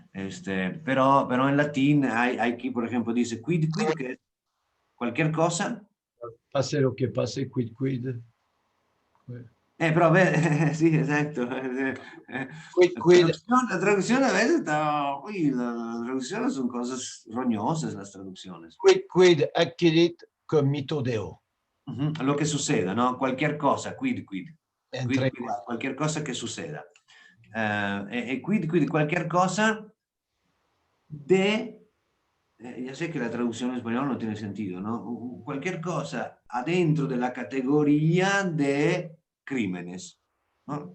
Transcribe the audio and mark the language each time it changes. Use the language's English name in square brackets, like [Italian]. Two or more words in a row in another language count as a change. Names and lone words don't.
[Spanish] Pero en latín hay aquí, por ejemplo, dice quid, que es cualquier cosa. Pase lo que pase, [Latin] quid, quid. [Spanish] Pero a ver, sí, exacto. [Latin] Quid, quid, [Spanish] La traducción a veces está, uy, las traducciones son cosas roñosas, las traducciones. [Latin] quid, quid, accidit commito deo. [Spanish] Lo que suceda, ¿no? Cualquier cosa, quid. Entre Cualquier cosa que suceda. Quid, cualquier cosa de... ya sé que la traducción en español no tiene sentido, ¿no? Cualquier cosa adentro de la categoría de crímenes, ¿no?